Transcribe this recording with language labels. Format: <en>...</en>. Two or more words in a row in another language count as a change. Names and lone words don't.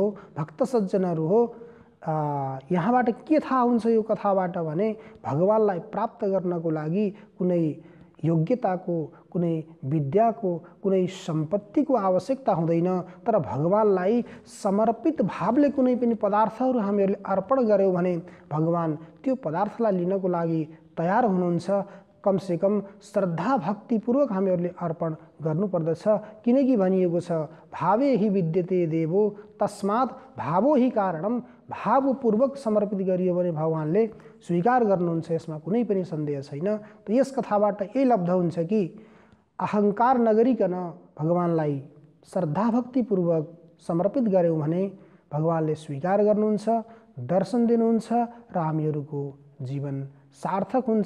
<ne>भक्त सज्जनहरू हो, यहाँबाट के थाहा हुन्छ यो कथाबाट भने भगवानलाई प्राप्त गर्नको लागि कुनै योग्यताको, कुनै विद्याको, कुनै सम्पत्तिको आवश्यकता हुँदैन, तर भगवानलाई समर्पित भावले कुनै पनि पदार्थहरू हामीहरूले अर्पण गर्यौँ भने भगवान त्यो पदार्थलाई लिनको लागि तयार हुनुहुन्छ। कमसेकम श्रद्धा भक्तिपूर्वक हामीहरूले अर्पण गर्नुपर्दछ, किनकि भनिएको छ</ne> <sa>भावे हि विद्यते देवो तस्मात् भावो हि कारणम।</sa> <ne>भावपूर्वक समर्पित गरियो भने भगवानले स्वीकार गर्नुहुन्छ, यसमा कुनै पनि सन्देह छैन। त यस कथाबाट यही लब्ध हुन्छ कि अहङ्कार नगरिकन भगवानलाई श्रद्धा भक्तिपूर्वक समर्पित गर्यौँ भने भगवानले स्वीकार गर्नुहुन्छ, दर्शन दिनुहुन्छ र हामीहरूको जीवन सार्थक हुन्छ।</ne>